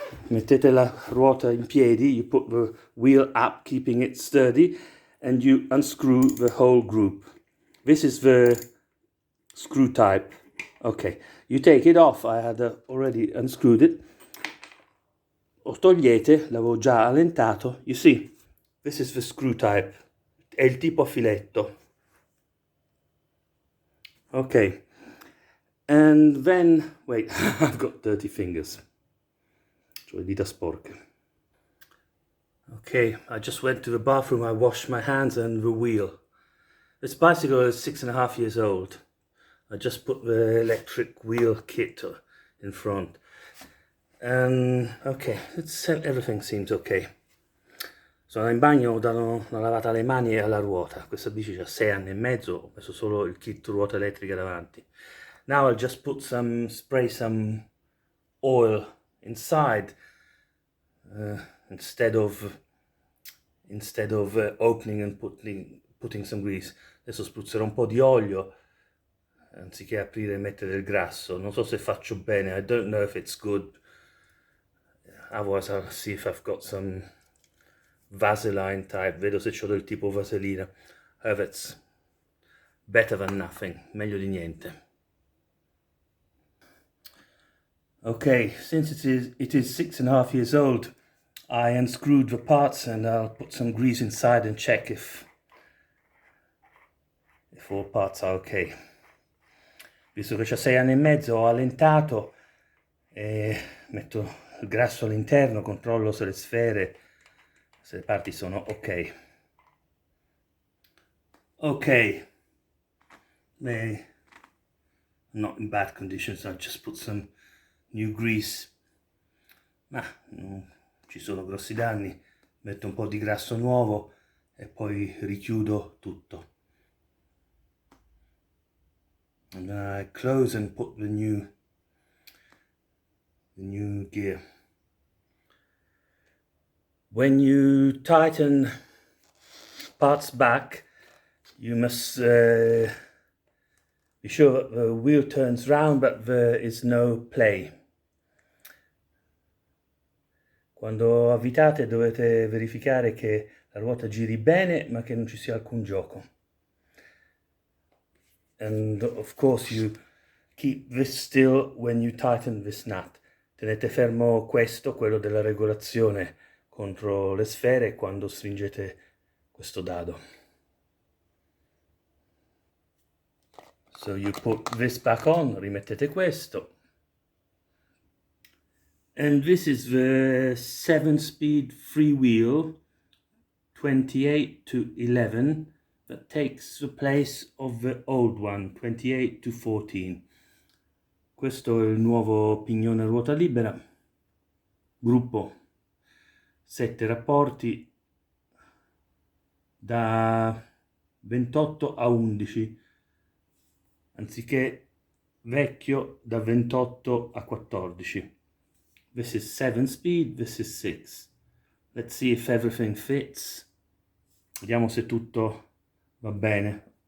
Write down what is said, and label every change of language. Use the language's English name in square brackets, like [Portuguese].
[Italian] Mettete la ruota in piedi, [English] you put the wheel up, keeping it sturdy, and you unscrew the whole group. This is the screw type. Okay, you take it off. I had already unscrewed it. [Italian] Lo togliete, l'avevo già allentato. [English] You see, this is the screw type. [Italian] È il tipo a filetto. [English] Okay. And then, wait, I've got dirty fingers. [Italian] Cioè dita sporche. [English] Okay, I just went to the bathroom, I washed my hands and the wheel. This bicycle is 6.5 years old. I just put the electric wheel kit in front. And okay, everything seems okay. [Italian] Sono in bagno, ho dato una lavata alle mani e alla ruota. Questa bici ha 6 anni e mezzo, ho messo solo il kit ruota elettrica davanti. [English] Now I'll just spray some oil inside instead of opening and putting some grease. [Italian] Adesso spruzzerò un po' di olio anziché aprire e mettere il grasso. Non so se faccio bene. [English] I don't know if it's good. Otherwise I'll see if I've got some Vaseline type. [Italian] Vedo se c'ho del tipo vaselina. [English] That's better than nothing. [Italian] Meglio di niente. [English] Okay, since it is 6.5 years old, I unscrewed the parts and I'll put some grease inside and check if all parts are okay. [Italian] Visto che c'ha 6 anni e mezzo, ho allentato e metto il grasso all'interno, controllo se le parti sono ok. [English] Ok, they're not in bad condition, so I'll just put some new grease. [Italian] Ma non ci sono grossi danni, metto un po' di grasso nuovo e poi richiudo tutto. [English] And then I close and put the new gear. When you tighten parts back, you must be sure that the wheel turns round but there is no play. [Italian] Quando avvitate dovete verificare che la ruota giri bene ma che non ci sia alcun gioco. [English] And of course you keep this still when you tighten this nut. [Italian] Tenete fermo questo, quello della regolazione contro le sfere, quando stringete questo dado. [English] So you put this back on, [Italian] rimettete questo. [English] And this is the 7-speed freewheel 28-11 that takes the place of the old one 28-14. [Italian] Questo è il nuovo pignone a ruota libera, gruppo 7 rapporti da 28 a 11, anziché vecchio da 28 a 14. [English] This is 7 speed, this is 6. Let's see if everything fits. [Italian] Vediamo se tutto va bene.